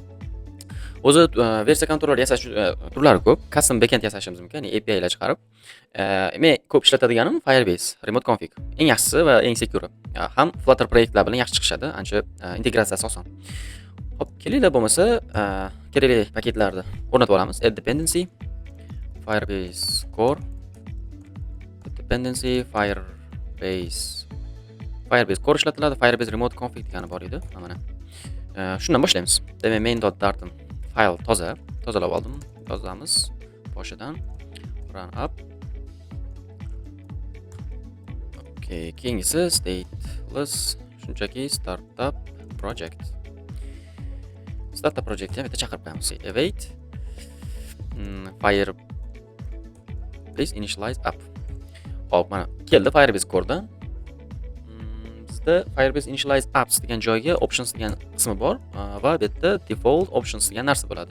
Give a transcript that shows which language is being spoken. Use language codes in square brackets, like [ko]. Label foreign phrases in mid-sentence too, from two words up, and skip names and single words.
[uz] O'zi versiya controller yasash turlari ko'p. [en] Custom backend [uz] yasashimiz mumkin, ya'ni API lar chiqarib. Men ko'p ishlatadiganim Firebase, Remote Config. Eng yaxshisi va eng secure. Ham Flutter proyektlar bilan yaxshi chiqishadi, ancha integratsiyasi oson. Hop, kelinglar bo'lmasa, kerakli paketlarni o'rnatib olamiz. [en] Add dependency, [uz] Firebase core, dependency, Firebase core ishlatiladi, Firebase Remote Config degani bor edi. Mana. Shundan boshlaymiz. Demak, main.dartim fayl tozalab oldim. Yozamiz boshidan. [en] Run up. [uz] Okay, keyingisi stateless, shunchaki [en] startup project. Startup project [uz] ham bitta chaqirib qo'yamiz. [en] Await Firebase initialize app. [uz] Hop, mana keldi Firebase core'dan. Bizda Firebase initialize apps degan joyga options degan qismi bor va bu yerda [en] default options [uz] degan narsa bo'ladi.